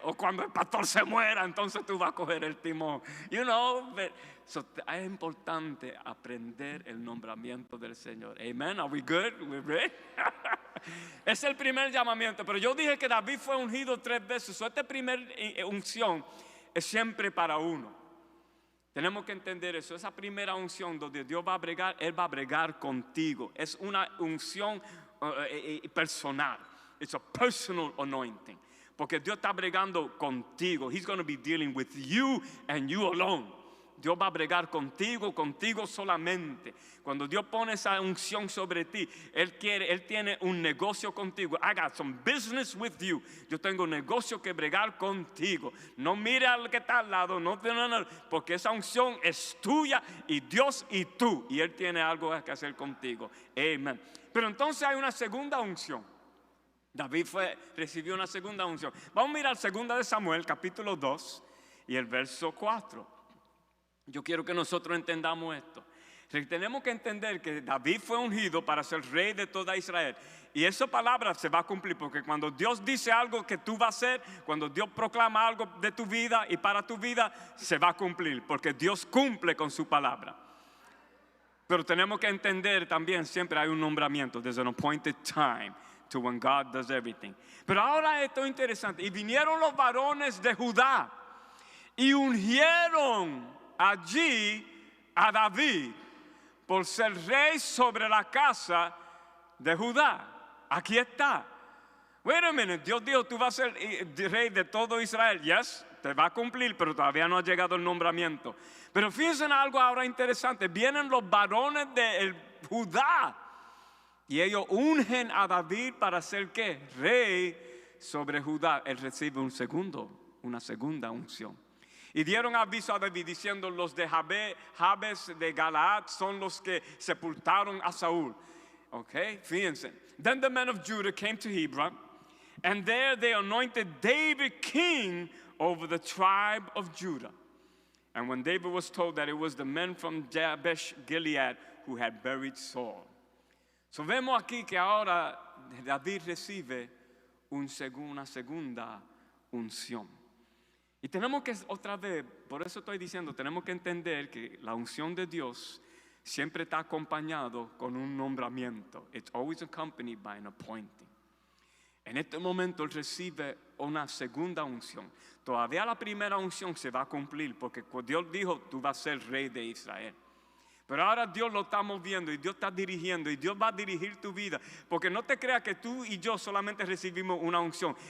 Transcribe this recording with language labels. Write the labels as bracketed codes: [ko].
[es] O cuando el pastor se muera, entonces tú vas a coger el timón. So, es importante aprender el nombramiento del Señor. Amen. [en] Are we good? We're ready? [es] Es el primer llamamiento. Pero yo dije que David fue ungido 3 veces. So, esta primera unción es siempre para uno. Tenemos que entender eso. Esa primera unción donde Dios va a bregar, Él va a bregar contigo. Es una unción personal. [en] It's a personal anointing. [es] Porque Dios está bregando contigo. [en] He's going to be dealing with you and you alone. [es] Dios va a bregar contigo solamente. Cuando Dios pone esa unción sobre ti, Él tiene un negocio contigo. [en] I got some business with you. [es] Yo tengo un negocio que bregar contigo. No mire al que está al lado, no, porque esa unción es tuya y Dios y tú. Y Él tiene algo que hacer contigo. Amén. Pero entonces hay una segunda unción. David recibió una segunda unción. Vamos a mirar 2 de Samuel, capítulo 2 y el verso 4. Yo quiero que nosotros entendamos esto. Tenemos que entender que David fue ungido para ser rey de toda Israel. Y esa palabra se va a cumplir, porque cuando Dios dice algo que tú vas a hacer, cuando Dios proclama algo de tu vida y para tu vida, se va a cumplir, porque Dios cumple con su palabra. Pero tenemos que entender también, siempre hay un nombramiento. [en] There's an appointed time to when God does everything. [es] Pero ahora esto es interesante. Y vinieron los varones de Judá y ungieron allí a David por ser rey sobre la casa de Judá. Aquí está. [en] Wait a minute, [es] Dios dijo, tú vas a ser rey de todo Israel. Yes, te va a cumplir, pero todavía no ha llegado el nombramiento. Pero fíjense en algo ahora interesante. Vienen los varones de Judá y ellos ungen a David para ser ¿qué? Rey sobre Judá. Él recibe una segunda unción. Y dieron aviso a David diciendo, los de Jabes de Galaad son los que sepultaron a Saúl. Okay, fíjense. [en] Then the men of Judah came to Hebron, and there they anointed David king over the tribe of Judah. And when David was told that it was the men from Jabesh Gilead who had buried Saul. [es] So vemos aquí que ahora David recibe una segunda unción. Y tenemos que, otra vez, por eso estoy diciendo, tenemos que entender que la unción de Dios siempre está acompañado con un nombramiento. [en] It's always accompanied by an appointing. [es] En este momento él recibe una segunda unción. Todavía la primera unción se va a cumplir, porque Dios dijo, tú vas a ser rey de Israel. Pero ahora Dios lo estamos viendo y Dios está dirigiendo y Dios va a dirigir tu vida. Porque no te creas que tú y yo solamente recibimos una unción.